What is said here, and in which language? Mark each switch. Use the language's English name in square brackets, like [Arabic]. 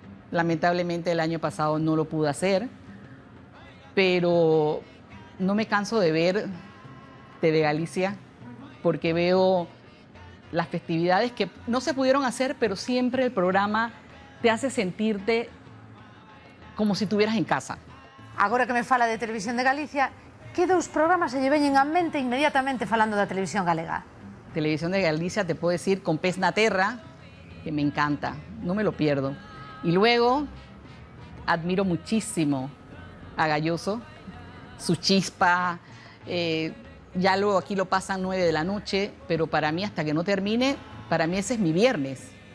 [Spanish] Lamentablemente el año pasado no lo pude hacer, pero no me canso de ver TV Galicia, porque veo las festividades que no se pudieron hacer, pero siempre el programa te hace sentirte como si estuvieras en casa. [Galician] Agora que me fala de Televisión de Galicia, que 2 programas se lle veñen á mente inmediatamente falando da televisión galega? [Spanish] Televisión de Galicia, te puedo decir, con Pez na Terra, que me encanta, no me lo pierdo. Y luego admiro muchísimo a Galloso, su chispa, ya luego aquí lo pasan 9 de la noche, pero para mí hasta que no termine, para mí ese es mi viernes.